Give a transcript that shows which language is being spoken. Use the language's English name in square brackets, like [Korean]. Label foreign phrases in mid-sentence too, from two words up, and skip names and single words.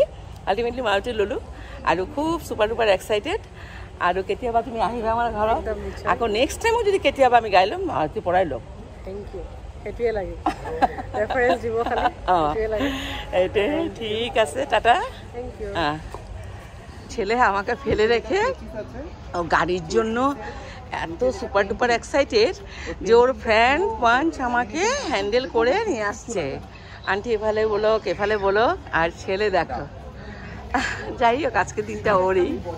[Assamese] আল্টিমেটলি মাৰুতি ল'লোঁ আৰু খুব [English] super duper excited. [Assamese] আৰু কেতিয়াবা তুমি আহিবা আমাৰ ঘৰত, আকৌ [English] next time [Assamese] যদি কেতিয়াবা আমি গাই ল'ম, মাৰুতিৰ পৰাই ল'ম। [English] thank you, [Assamese] সেইটোৱে লাগে ৰেফাৰেঞ্চ দিব খালি, সেইটোৱে লাগে। এইটোৱে ঠিক আছে, টাটা। [English] thank you. [Bangla] ছেলে আমাকে ফেলে রেখে ও গাড়ির জন্য এত [English] super duper excited [Bangla] যে ওর ফ্রেন্ড পাঞ্চ আমাকে হ্যান্ডেল করে নিয়ে আসছে। আন্টি এফালে বলো কেফালে বলো, আর ছেলে দেখো। যাই হোক আজকে দিনটা ওরই।